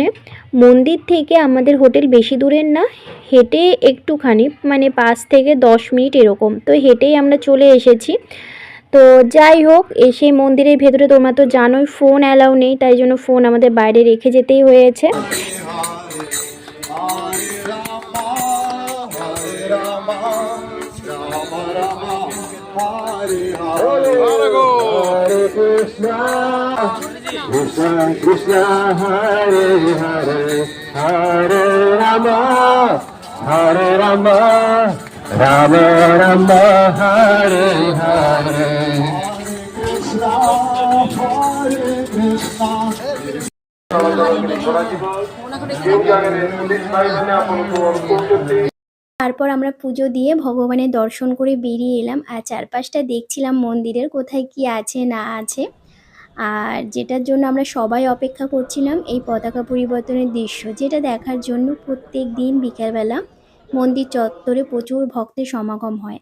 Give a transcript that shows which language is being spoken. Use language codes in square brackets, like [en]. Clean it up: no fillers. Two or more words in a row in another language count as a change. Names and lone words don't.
[bn] মন্দির থেকে আমাদের হোটেল বেশি দূরের না, হেঁটে একটুখানি মানে 5 থেকে 10 মিনিট এরকম, তো হেঁটেই আমরা চলে এসেছি। তো যাই হোক, এসে মন্দিরের ভেতরে তোমরা তো জানোই ফোন অ্যালাউ নেই, তাই জন্য ফোন আমাদের বাইরে রেখে যেতেই হয়েছে। Krishna Krishna Hare Hare Hare Rama Hare Rama Rama Rama Hare Hare Krishna Hare Krishna। তারপর আমরা পুজো দিয়ে ভগবানের দর্শন করে বেরিয়ে এলাম, আর চারপাশটা দেখছিলাম মন্দিরের কোথায় কি আছে না আছে। আর যেটার জন্য আমরা সবাই অপেক্ষা করছিলাম এই পতাকা পরিবর্তনের দৃশ্য, যেটা দেখার জন্য প্রত্যেক দিন বিকেলবেলা মন্দির চত্বরে প্রচুর ভক্তের সমাগম হয়।